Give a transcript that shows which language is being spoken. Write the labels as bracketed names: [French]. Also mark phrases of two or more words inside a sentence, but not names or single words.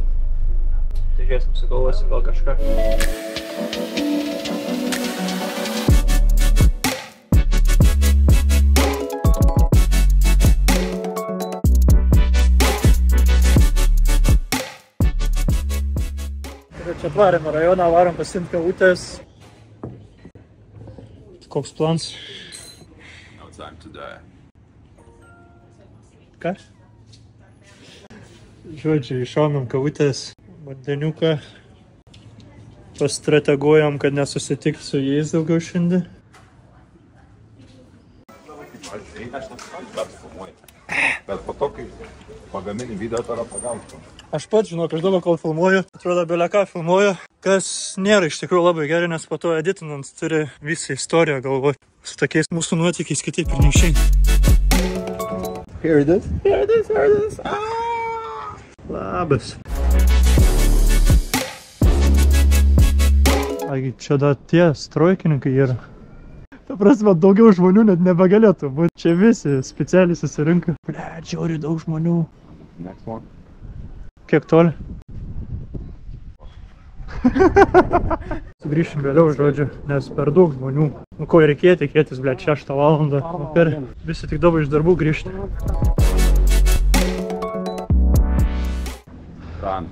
[Lithuanian] Tai žiūrėsim, sugalvosim gal kažką. Čia atvarėm rajoną, varom pasiimti kavutės. Koks plans? No time to die. Ką? Žodžiu, iššaunam kavutės, vandeniuką. Pastrateguojam, kad nesusitikti su jais daugiau šiandien. Bet po to, kai pagamini video, tada pagautum. Aš pats žinau, aš dabar kol filmuoju, atrodo, beleką filmuoju, kas nėra iš tikrųjų labai gerai, nes po to editinant turi visą istoriją galvoti. Su tokiais mūsų nuotykiais kitaip ir neišeina. [English] Here it is, here it is, here it is. Ah! [Lithuanian] Labas. Agi, čia dar tie strojkininkai yra. Ta prasme, daugiau žmonių net nebegalėtų būti. Čia visi specialiai susirinka. Ble, žiauri daug žmonių. [English] Next one. [Lithuanian] Kiek toli? Sugrįšim vėliau, žodžiu, nes per daug žmonių. Nu, ko reikėjo tikėtis, ble, 6 valandą. Per visi tik dabar iš darbų grįžti. Rand.